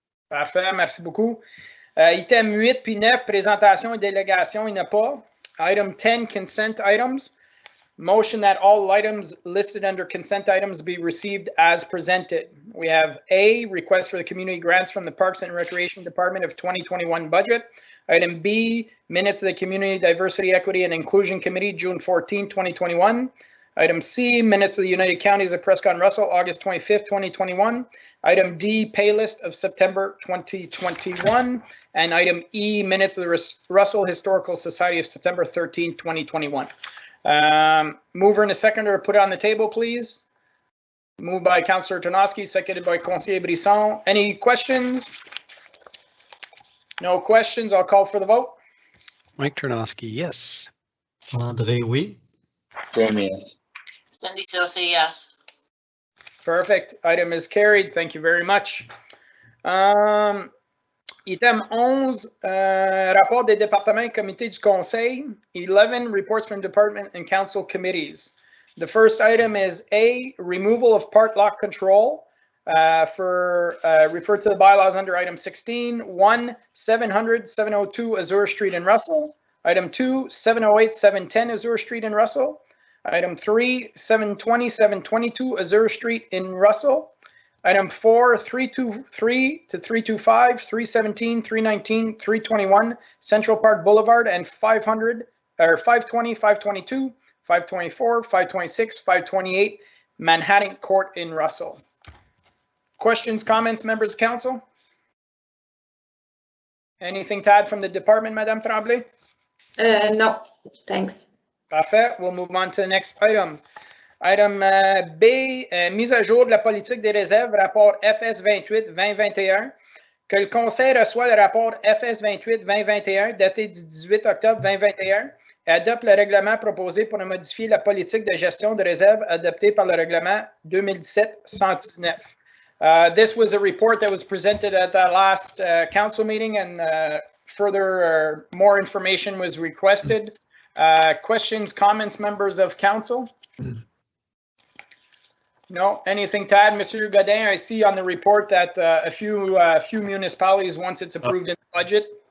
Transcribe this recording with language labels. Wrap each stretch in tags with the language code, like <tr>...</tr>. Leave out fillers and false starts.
<fr>Parfait, merci beaucoup. Item 8 puis 9, présentation et délégation, il n'y en a pas.</fr> <en>Item 10, consent items. Motion that all items listed under consent items be received as presented. We have A, request for the community grants from the Parks and Recreation Department of 2021 budget. Item B, minutes of the Community Diversity, Equity and Inclusion Committee, June 14, 2021. Item C, minutes of the United Counties of Prescott and Russell, August 25th, 2021. Item D, pay list of September 2021. And item E, minutes of the Russell Historical Society of September 13, 2021. Mover and a seconder put it on the table, please. Moved by Councillor Ternowski, seconded by Conseiller Brisson. Any questions? No questions. I'll call for the vote. Mike Ternowski, yes.</en> <fr>André, oui.</fr> <en>Jamie, yes. Cindy Saucier, yes. Perfect. Item is carried. Thank you very much.</en> <fr>Item 11, rapport des départements et comités du conseil.</fr> <en>11, reports from department and council committees. The first item is A, removal of part lock control refer to the bylaws under item 16. 1, 700, 702 Azure Street in Russell. Item 2, 708, 710 Azure Street in Russell. Item 3, 720, 722 Azure Street in Russell. Item 4, 323 to 325, 317, 319, 321 Central Park Boulevard, and 500 or 520, 522, 524, 526, 528 Manhattan Court in Russell. Questions, comments, members of council? Anything to add from the department, Madame Tremblay? No, thanks.</en> <fr>Parfait.</fr> <en>We'll move on to the next item.</en> <fr>Item B, mise à jour de la politique des réserves, rapport FS 28-2021. Que le Conseil reçoit le rapport FS 28-2021 daté du 18 octobre 2021 et adopte le règlement proposé pour modifier la politique de gestion de réserve adoptée par le règlement 2017-119.</fr> <en>This was a report that was presented at the last council meeting, and further more information was requested. Questions, comments, members of council? No, anything to add, Monsieur Godin? I see on the report that a few municipalities, once it's approved in the budget.</en>